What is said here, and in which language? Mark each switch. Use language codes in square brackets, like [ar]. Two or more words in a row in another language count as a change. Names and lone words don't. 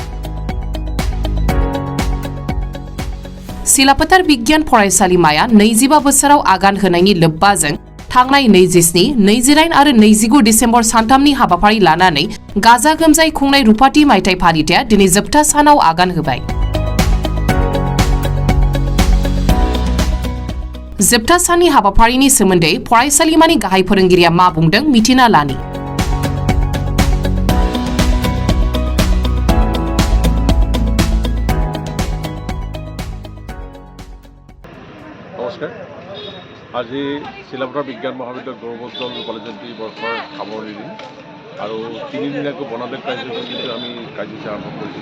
[brx] सिलापतार बिगियान फरायसालिमाया 25 बोसोराव आगान होनायनि लोब्बाजों थांनाय 27, 28 आरो 29 डिसेम्बर सानथामनि हाबाफारि लानानै गाजा गोमजायै खुंनाय रुपाथि मायथाइ फालिथाया दिनै जोबथा सानाव आगान होबाय। जोबथा साननि हाबाफारिनि सोमोन्दै फरायसालिमानि गाहाय फोरोंगिरिया मा बुंदों मिथिना लानि। [as] নমস্কাৰ। আজি শিলাপথাৰ বিজ্ঞান মহাবিদ্যালয় গৌৰৱোজ্জ্বল কলেজী বৰ্ষৰ সামৰণি দিন আৰু 3 দিনীয়াকৈ বনাদেশ কাৰ্যসূচীটো আমি কাৰ্যসূচী আৰম্ভ কৰিছিলোঁ।